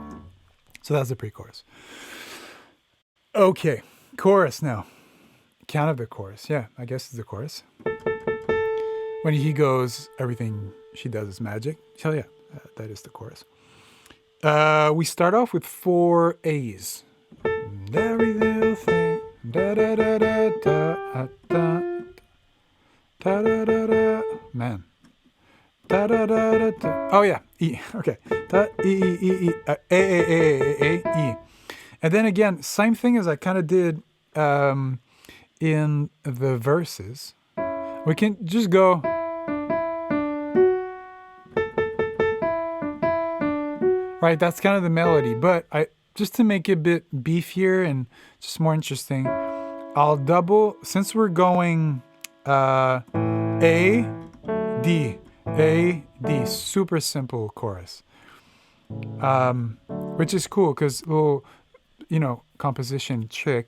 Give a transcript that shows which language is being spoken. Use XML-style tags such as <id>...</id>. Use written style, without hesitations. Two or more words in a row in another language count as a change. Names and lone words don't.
<en>So that's the pre-chorus. Okay, chorus now. Count of the chorus. Yeah, I guess it's the chorus. When he goes, everything she does is magic. Hell yeah, that is the chorus. We start off with 4 A's. Every little thing. Da da da da da da da da da da. Man. Da da da da da. Oh yeah, E. Okay. Da E E E E A E. And then again, same thing as I kind of did in the verses. We can just go. Right, that's kind of the melody, but just to make it a bit beefier and just more interesting, I'll double, since we're going A, D, super simple chorus, which is cool because little, composition trick.</en>